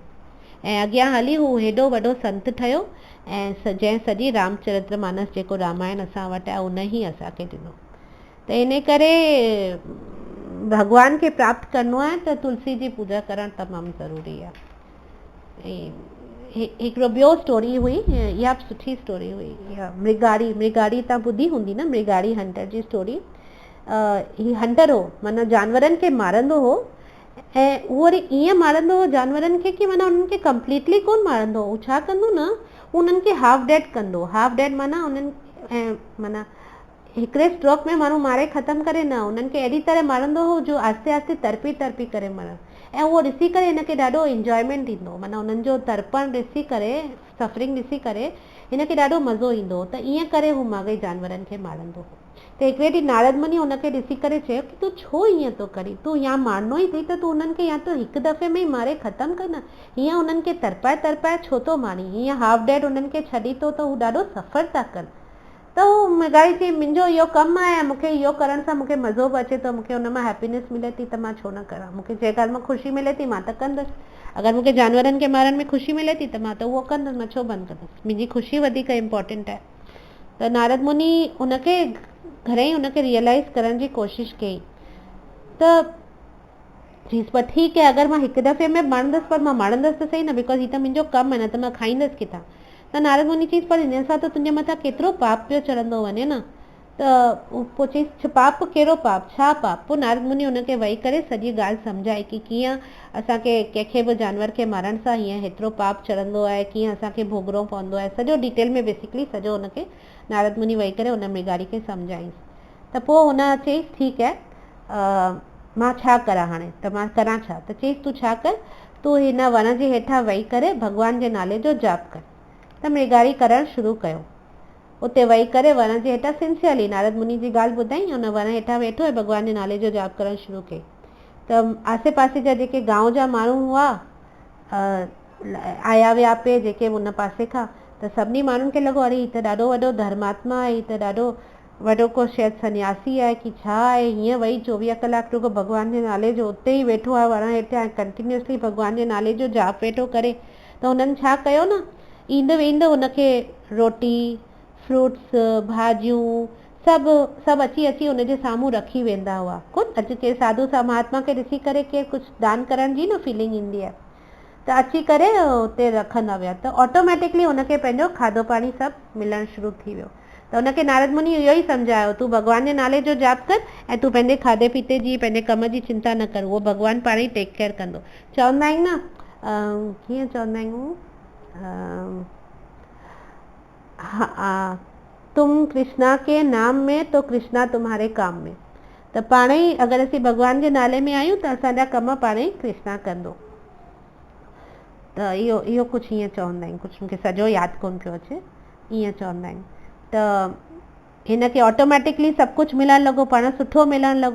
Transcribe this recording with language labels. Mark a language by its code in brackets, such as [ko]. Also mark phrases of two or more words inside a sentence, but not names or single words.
[sd] ऐं अॻियां हली हू हेॾो वॾो संत ठहियो ऐं जंहिं सॼी रामचरितमानस जेको रामायण असां वटि आहे उन ई असांखे ॾिनो। त इन करे भॻवान खे प्राप्त करिणो आहे त तुलसी जी पूजा करणु तमामु ज़रूरी आहे। ऐं हिकिड़ो ॿियो स्टोरी हुई, इहा बि सुठी स्टोरी हुई, इहा मृगाड़ी तव्हां ॿुधी हूंदी न, मृगाड़ी हंटर जी स्टोरी। ही हंटर हो, माना जानवरनि खे मारंदो हो, ऐं उहो वरी ईअं मारंदो हो जानवरनि खे कि माना उन्हनि खे कंप्लीटली कोन मारंदो हो, छा कंदो न, उन्हनि खे [en] half dead [sd] कंदो, [en] half dead [sd] माना उन्हनि ऐं माना हिकिड़े स्ट्रोक में माण्हू मारे ख़तमु करे न, उन्हनि खे अहिड़ी तरह मारंदो हो जो आस्ते आस्ते तड़पी तड़पी करे मरण। ऐं उहो ॾिसी करे हिनखे ॾाढो इंजॉयमेंट ईंदो, माना उन्हनि जो तड़पण ॾिसी करे, सफरिंग ॾिसी करे हिनखे ॾाढो मज़ो ईंदो हो। त ईअं करे हू माॻई जानवरनि खे मारंदो हो। त हिकिड़े ॾींहुं नारद मुनि हुनखे ॾिसी करे चयो कि तूं छो ईअं थो करी, तूं या मारणो ई अथई त तूं उन्हनि खे या त हिकु दफ़े में ई मारे ख़तमु कर न, हीअं उन्हनि खे तड़पाए तड़पाए छो थो मारी, हीअं [en] half dead [sd] उन्हनि खे छॾी थो त हू ॾाढो सफ़र था कनि। त हू मृगाड़ी चई मुंहिंजो इहो कमु आहे, मूंखे इहो करण सां मूंखे मज़ो बि अचे थो, मूंखे हुन मां हैप्पीनेस मिले थी, त मां छो न करां, मूंखे जंहिं ॻाल्हि मां ख़ुशी मिले थी मां त कंदसि, अगरि मूंखे जानवरनि खे मारण में ख़ुशी मिले थी त मां त उहो कंदसि, मां छो बंदि कंदसि, मुंहिंजी ख़ुशी वधीक इम्पोर्टेंट आहे। त नारद मुनि हुनखे घणेई हुनखे रियलाइज़ करण जी कोशिशि कई, त चईसि पर ठीकु आहे, अगरि मां हिकु दफ़े में मारंदसि पर मां मारंदसि त सही न, बिकॉज़ हीअ त मुंहिंजो कमु आहे, न त मां खाईंदसि किथां। त नारद मुनि चईसि पर हिन सां त तुंहिंजे मथां केतिरो पाप पियो चढ़ंदो वञे न, पोइ चईं पाप कहिड़ो पाप, छा पाप? पोइ नारद मुनि हुनखे वेही करे सॼी ॻाल्हि सम्झाई की कीअं असांखे कंहिंखे बि जानवर खे मारण सां हीअं हेतिरो पाप चढ़ंदो आहे, कीअं असांखे भोगणो पवंदो आहे, सॼो डिटेल में बेसिकली सॼो हुनखे नारद मुनि वेही करे हुन मृगारी खे सम्झाईंसि। त पोइ हुन चयईंसि ठीकु आहे, मां छा करां हाणे, त मां करां छा? त चयईंसि तूं छा कर, तूं हिन वण जे हेठां वेही करे भॻवान जे नाले जो जाप कर। त मृगारी करणु शुरू कयो। उते वेही करे वण जे हेठां सिंसियरली नारद मुनि जी ॻाल्हि ॿुधाई, हुन वण हेठां वेठो ऐं भॻवान जे नाले जो जाप करणु शुरू कई। त आसे पासे जा जेके गांव जा माण्हू हुआ आया विया पे जेके हुन पासे खां, त सभिनी माण्हुनि खे लॻो अरे हीअ त ॾाढो वॾो धर्मात्मा आहे, हीअ त ॾाढो वॾो को शायदि सन्यासी आहे कि छा आहे, हीअं वेही 24 कलाक रुगो भॻवान जे नाले जो उते ई वेठो आहे वण हेठां कंटिन्यूअसली भॻवान जे नाले जो जाप वेठो करे। त हुननि छा कयो न, ईंदो वेंदो हुनखे रोटी, फ्रूट्स, भाॼियूं सभु अची अची हुनजे साम्हूं रखी वेंदा हुआ। कोन अॼु के साधू सा महात्मा खे ॾिसी करे केरु कुझु दान करण जी न फीलिंग ईंदी आहे, त अची करे उते रखंदा विया। त ऑटोमेटिकली हुनखे पंहिंजो खाधो पाणी सभु मिलणु शुरू थी वियो। त हुनखे नारद मुनि इहो ई सम्झायो, तूं भॻवान जे नाले जो जाप कर ऐं तूं पंहिंजे खाधे पीते जी पंहिंजे कम जी चिंता न कर, उहो भॻवानु पाण ई [en] take care [sd] कंदो। चवंदा आहिनि न, कीअं चवंदा आहियूं, [hi] तुम कृष्णा के नाम में तो कृष्णा तुम्हारे काम में। [sd] त पाण ई अगरि असीं भॻवान जे नाले में आहियूं त असांजा कम पाण ई कृष्णा कंदो। त इहो कुझु ईअं चवंदा आहिनि, कुझु मूंखे सॼो यादि कोन पियो अचे, ईअं चवंदा आहिनि। त हिनखे ऑटोमेटिकली सभु कुझु मिलणु लॻो, पाण सुठो मिलणु लॻो।